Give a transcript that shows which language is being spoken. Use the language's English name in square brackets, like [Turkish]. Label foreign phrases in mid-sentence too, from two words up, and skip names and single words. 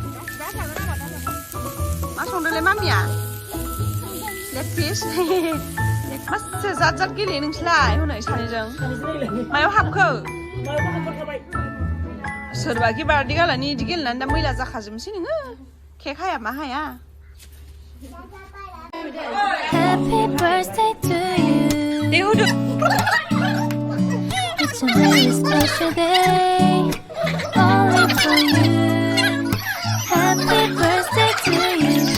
[Bodo] मा संदोंलै मामिया [English] leg piece [Bodo] मासो जाद जाद गेलेयो नोंसोरलाय हनै सानैजों मायाव हाबखो सोरबा बारदि गालानि इदि गेलेनानै दा मैला जाखाजोबनोसै नोङो केक हाया मा हाया दे होदो [English] It's a very special day, only for you. Happy birthday to you.